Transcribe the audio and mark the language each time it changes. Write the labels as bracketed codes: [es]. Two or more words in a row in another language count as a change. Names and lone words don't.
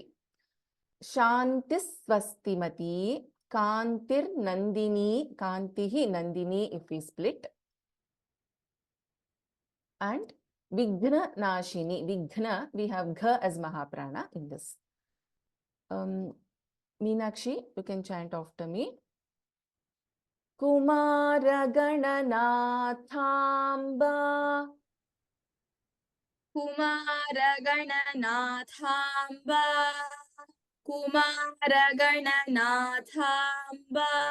[sa] Shantis Swastimati, Kantir Nandini, Kantihi Nandini [en] if we split. [sa] And Vighna Nashini, Vighna, [en] we have Gha as Mahaprana in this. Meenakshi, you can chant after me. [sa] Kumara Gananathamba, Kumara Gananathamba, Kumara Gananathamba,